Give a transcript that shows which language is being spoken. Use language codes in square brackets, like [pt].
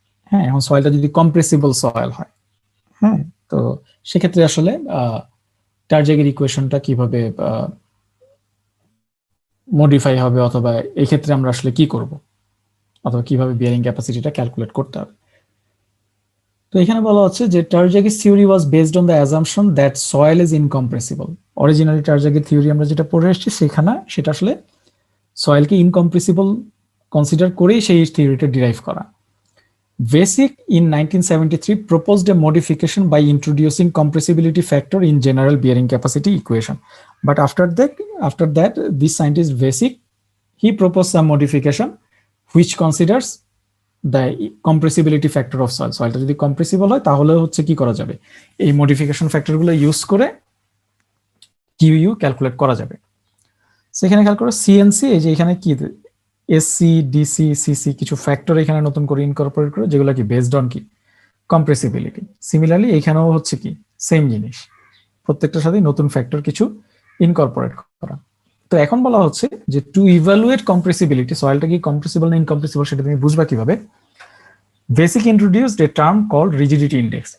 [bn] হ্যাঁ, এখন সয়েলটা যদি কম্প্রেসিবল সয়েল হয়, হ্যাঁ, তো সেক্ষেত্রে আসলে টারজাগের ইকুয়েশনটা কিভাবে মডিফাই হবে, অথবা এই ক্ষেত্রে আমরা আসলে কি করব, অথবা কিভাবে বিয়ারিং ক্যাপাসিটিটা ক্যালকুলেট করতে হবে। তো এখানে বলা হচ্ছে যে [en] Terzaghi's theory was based on the assumption that soil is incompressible. [bn] Originally টারজাগের theory আমরা যেটা পড়ে এসেছি সেটা আসলে সয়েলকে ইনকম্প্রেসিবল কনসিডার করেই সেই থিওরিটা ডিরাইভ করা। [en] Vesic in 1973 proposed a modification by introducing compressibility factor in general bearing capacity equation. But after that, this scientist Vesic, he proposed some modification which considers the compressibility factor of soil. [bn] Soilটা যদি compressible হয় তাহলে হচ্ছে কি করা যাবে, এই modification factor গুলো use করে QU ক্যালকুলেট করা যাবে। সেখানে খেয়াল করো CNC, এই যে এখানে কি এসসি, ডিসি, সিসি কিছু ফ্যাক্টর এখানে নতুন করে ইনকর্পোরেট করে, যেগুলো কি বেসড অন কি কম্প্রেসিবিলিটি। সিমিলারলি এখানেও হচ্ছে কি সেম জিনিস, প্রত্যেকটার সাথে নতুন ফ্যাক্টর কিছু ইনকর্পোরেট করা। তো এখন বলা হচ্ছে যে [en] to evaluate compressibility, [bn] সয়েলটা কি কম্প্রেসিবল না ইনকম্প্রেসিবল সেটা তুমি বুঝবা কিভাবে। [en] Vesic introduced a term called rigidity index.